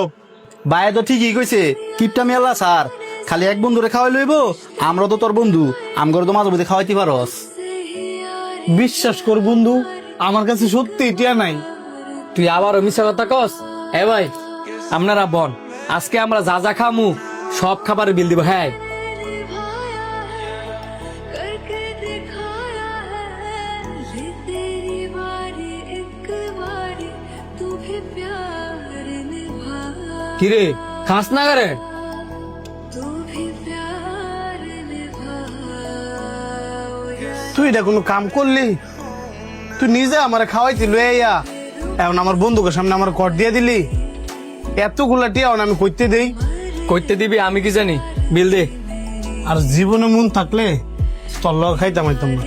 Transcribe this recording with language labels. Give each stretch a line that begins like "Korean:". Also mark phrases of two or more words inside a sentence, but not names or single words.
Bangla: ভাই তো ঠিকই কইছে, কিপটা মেলা স্যার, খালি এক বন্ধুরে খাওয়াই লইব, আমরা তো তোর বন্ধু, আমগরে তো মাঝে মধ্যে খাওয়াইতে পারস। বিশ্বাস কর বন্ধু, আমার কাছে সত্যি টিয়া নাই। তুই আবারও মিশা কথা কস। এ ভাই আপনারা বন, আজকে আমরা যা যা খামু সব খাবারের বিল দিব। হ্যাঁ
Hindi: करके दिखाया है ये तेरी बारी एक बारी तू भी प्यार निभा
Bangla: কিরে খাস না করে?
Hindi: तू भी प्यार निभा
Bangla: তুই এটা কোনো কাম করলি? তুই নিজে আমার খাওয়াইতি লইয়া, এখন আমার বন্ধুকে সামনে আমার কর দিয়ে দিলি। এতগুলা টিয়া আমি কইতে দেই? কইতে দিবি আমি কি জানি, বিল দে। আর জীবনে মন থাকলে তোর লগ খাইতাম আইতাম না।